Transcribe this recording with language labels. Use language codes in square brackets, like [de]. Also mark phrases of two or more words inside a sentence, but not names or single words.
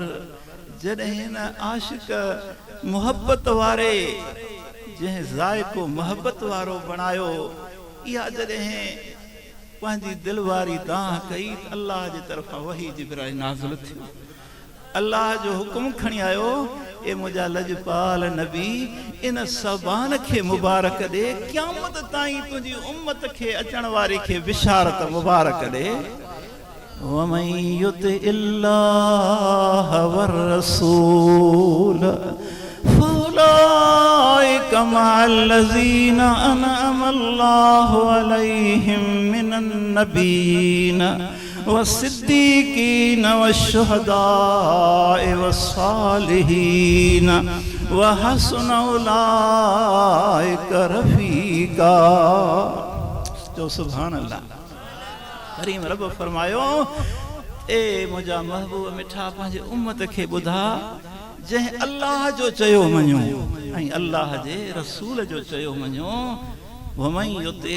[sd] जॾहिं न आशिक़ मुहब्बत वारे जंहिं ज़ाइक़ो मुहब्बत वारो बणायो, इहा जॾहिं पंहिंजी दिलि वारी दाह कई, अल्लाह जे तरफ़ां वही जिब्राइल नाज़िल थियो। अल्लाह जो हुकुम खणी आयो, ए मुंहिंजा लजपाल नबी, इन सबान खे मुबारक ॾे, क़यामत ताईं तुंहिंजी उम्मत खे अचण वारी खे बिशारत मुबारक ॾे। [ar] ومن يطع الله والرسول فأولئك مع الذين أنعم الله عليهم من النبيين والصديقين والشهداء والصالحين وحسن أولئك رفيقا. जो سبحان الله. [sd] करीम रब फरमायो, ए मुंहिंजा महबूब मिठा पंहिंजे उम्मत खे ॿुधा, जंहिं अल्लाह जो चयो मञो ऐं अल्लाह जे रसूल जो चयो मञो।